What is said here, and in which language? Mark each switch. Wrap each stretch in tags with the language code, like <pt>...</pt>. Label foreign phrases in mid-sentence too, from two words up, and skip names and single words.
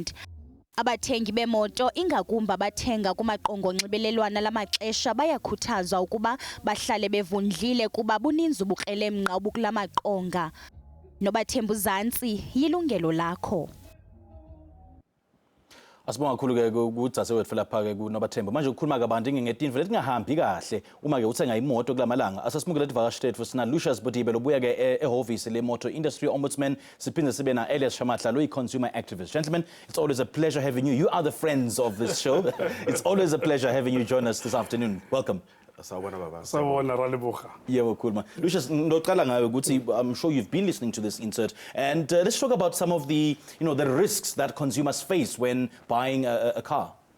<xh>Abathengi bemoto ingakumbi abathenga kumaqonga onxibelelwano lamaxesha bayakhuthazwa ukuba bahlale bevundlile kuba buninzi ubukrelemnqa obukula maqonga. Nobathembu Zantsi, Yilungelo Lakho.</xh> <ss>Asibonga kakhulu-ke kudzase wethu lapha-ke kuNobathemba. Manje ukukhuluma kabanti ngetinto letingahambi kahle uma-ke uthenga imoto kula malanga. Asasimukele tivakashi tethu sina Lucious Bodibe lobuya-ke ehhovisi le-Motor Industry Ombudsman. Siphinde sibe na Elias Shamatla loyi-</ss> <en>consumer activist. Gentlemen, it's always a pleasure having you. You are the friends of this show. It's always a pleasure having you join us this afternoon. Welcome.</en> <ss>Sawubona Ralibucha.</ss> <en>Yeah, cool, man. Lucious, I'm sure you've been listening to this insert, and let's talk about some of the, the risks that consumers face when buying a car.</en>